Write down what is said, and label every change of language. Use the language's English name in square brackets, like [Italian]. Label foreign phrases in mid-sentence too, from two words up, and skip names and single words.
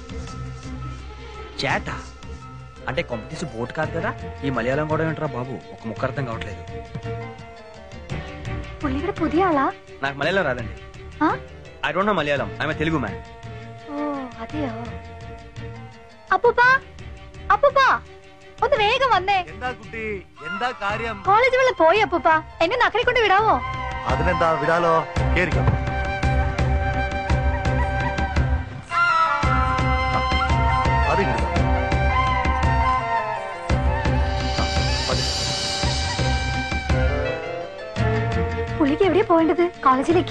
[Telugu] చేట అంటే [English] competition boat [Telugu] కాదు కదా. ఈ మలయాళం కూడా ఏంట్రా బాబు, ఒక ముక్క అర్థం కావట్లేదు. [Malayalam] പുള്ളി ഇവിടെ പുതിയ ആളാ? [Telugu] నాకు మలయాళం రాదండి. [English] I don't know Malayalam. I'm Telugu man. [Malayalam] ഓ അതെയോ? അപ്പൂപ്പാ, അപ്പൂപ്പാ ഒന്ന് വേഗം വന്നേ. എന്താ കുട്ടി, എന്താ കാര്യം? കോളേജ് വെള്ളം പോയി അപ്പൂപ്പാ, എന്നെ നക്കരെ കൊണ്ട് വിടാവോ? അതിനെന്താ, വിടാലോ. കേറിക്കോ. പുള്ളിക്ക് എവിടെയാ പോവേണ്ടത്? കോളേജിലേക്കാ?